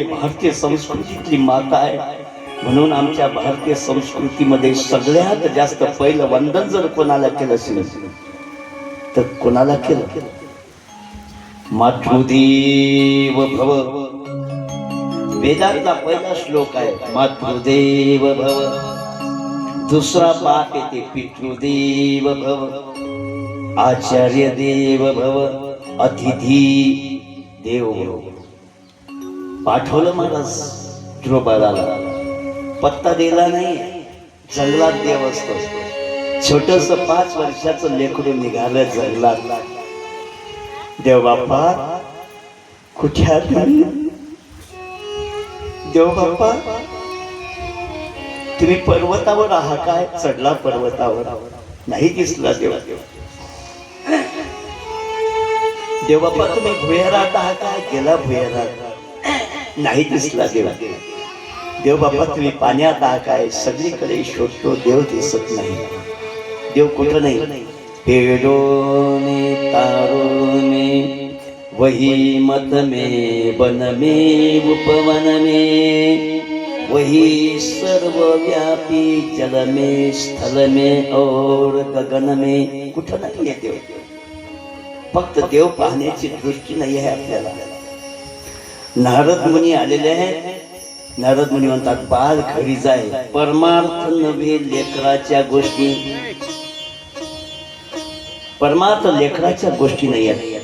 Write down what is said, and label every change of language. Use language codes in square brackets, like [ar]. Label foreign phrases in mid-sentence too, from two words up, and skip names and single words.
[mr] भारतीय संस्कृतीतली माता आहे. म्हणून आमच्या भारतीय संस्कृतीमध्ये सगळ्यात जास्त पहिलं वंदन जर कोणाला केलं असेल तर कोणाला केलं? [sa] मातृदेव भव. [mr] वेदातला पहिला श्लोक आहे [sa] मातृदेव भव. [mr] दुसरा बाप येते [sa] पितृदेव भव, आचार्य देव भव, अतिथी देव भव. [mr] पाठवलं महाराज ध्रुवबाळाला. पत्ता दिला नाही. जंगलात देव असतो. छोटस 5 वर्षाचं लेकरू निघालं जंगलात. देव बाप्पा कुठे आहात? देव बाप्पा तुम्ही पर्वतावर आहात काय? चढला पर्वतावर, नाही दिसला देव. देव बाप्पा तुम्ही भुयारात आहात काय? गेला भुयारात, नाही दिसला देव. देव बाप्पा तुम्ही पाण्यात आहात काय? सगळीकडे शोधतो, देव दिसत नाही. देव कुठं नाही. [hi] पेड़ों में तारों में वही मत में वन में उपवन में वही सर्वव्यापी जल में स्थल में और गगन में. [mr] कुठं नाही आहे देव. फक्त देव पाहण्याची दृष्टी नाही आहे आपल्याला. नारद मुनी आलेले आहेत. नारद मुनी म्हणतात बाळ घरी जाय. परमार्थ नव्हे लेकराच्या गोष्टी. परमार्थ लेकराच्या गोष्टी नाही आहेत.